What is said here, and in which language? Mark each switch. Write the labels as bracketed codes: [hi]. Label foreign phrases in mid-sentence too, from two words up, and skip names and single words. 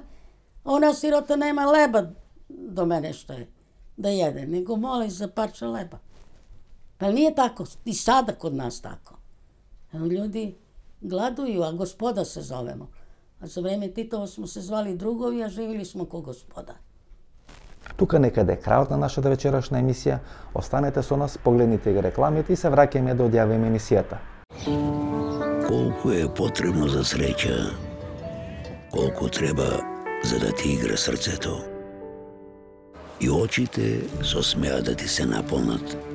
[sr] Ona sirota nema leba do mene što je da jede, nego moli za parče leba. Pa nije tako, i sada kod nas tako. Ljudi gladuju, a gospoda se zovemo. A za vreme Titova smo se zvali drugovi, a živili smo ko gospoda. [mk] Тука некаде е крајот на нашата вечерашна емисија. Останете со нас, погледнете ги рекламите и се враќаме да одјавиме емисијата. Колку е потребно за среќа, колку треба за да ти игра срцето. И очите со смеа да ти се наполнат.